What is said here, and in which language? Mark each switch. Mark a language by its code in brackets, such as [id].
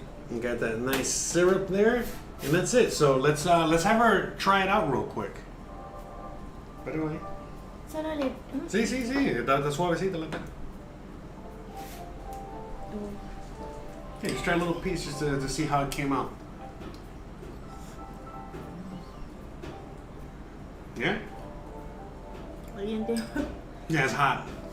[en] You got that nice syrup there, and that's it. So let's have her try it out real quick. [es] Pero ahí. Solo le... Sí, está suavecita la pena. [en] Okay, just try a little piece just to see how it came out. Yeah? [es] Caliente. [en] Yeah, it's hot.